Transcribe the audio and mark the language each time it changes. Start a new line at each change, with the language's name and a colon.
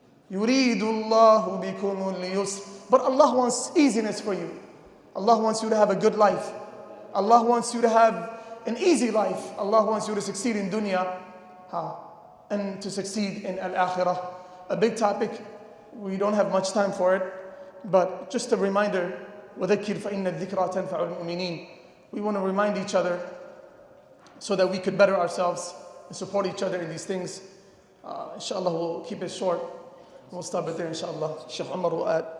Arabic: يُرِيدُ اللَّهُ بِكُمُ الْيُسْرِ.
English: But Allah wants easiness for you. Allah wants you to have a good life. Allah wants you to have an easy life. Allah wants you to succeed in dunya and to succeed in al-akhirah. A big topic. We don't have much time for it. But just a reminder,
Arabic: وَذَكِّرْ فَإِنَّ الذِّكْرَى تَنْفَعُ الْمُؤْمِنِينَ.
English: We want to remind each other so that we could better ourselves and support each other in these things. Inshallah, we'll keep it short. We'll stop it there, inshallah. Shaykh Umar will add.